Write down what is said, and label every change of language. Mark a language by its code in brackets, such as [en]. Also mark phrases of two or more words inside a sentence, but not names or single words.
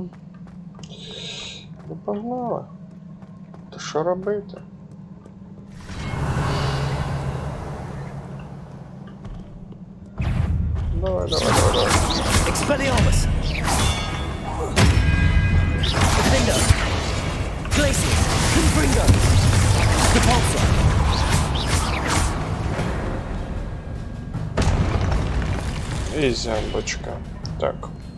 [uk] Ну, погнали. Та що робити? Давай. Expelliarmus. Defender. Glacius. Confringo. Repulsor. І зямбочка. Так.